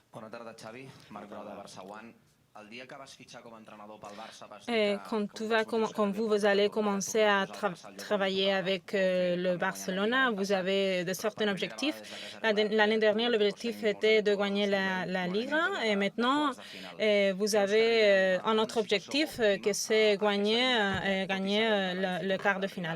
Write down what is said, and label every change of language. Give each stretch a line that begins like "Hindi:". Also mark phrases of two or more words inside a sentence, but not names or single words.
Catalan: Bona tarda, Xavi. Marc Grau de Barça One. El dia que vas fitxar com a entrenador pel Barça vas dir
French: Quand vous allez commencer à travailler avec le Barcelona, vous avez de certains objectifs. L'année dernière, l'objectif était de gagner la Liga et maintenant, vous avez un autre objectif que c'est gagner le quart de finale.